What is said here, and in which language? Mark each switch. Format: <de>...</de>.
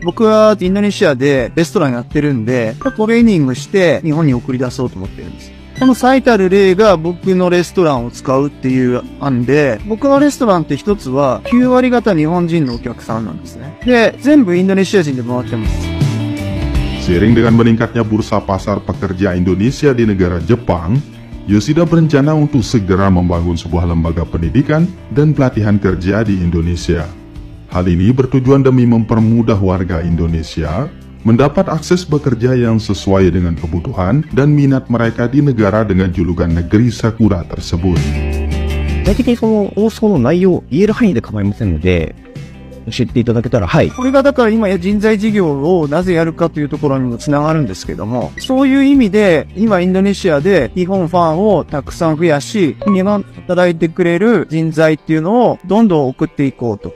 <ja>僕はインドネシアでレストランやってるんで、トレーニングして日本に送り出そうと思ってるんです。この最たる例が僕のレストランを使うっていう案で、僕のレストランって一つは9割方日本人のお客さんなんですね。で、全部インドネシア人で回ってます。</ja> <id>Seiring dengan meningkatnya bursa pasar pekerja Indonesia di negara Jepang, Yoshida berencana untuk segera membangun sebuah lembaga pendidikan dan pelatihan kerja di Indonesia. Hal ini bertujuan demi mempermudah warga Indonesia mendapat akses bekerja yang sesuai dengan kebutuhan dan minat mereka di negara dengan julukan negeri Sakura tersebut.</id> <ja>具体的にその放送の内容を言える範囲で構いませんので、知っていただけたら、はい。これがだから今人材事業をなぜやるかというところにもつながるんですけども、そういう意味で今インドネシアで日本ファンをたくさん増やし、日本で働いてくれる人材っていうのをどんどん送っていこうと。</ja>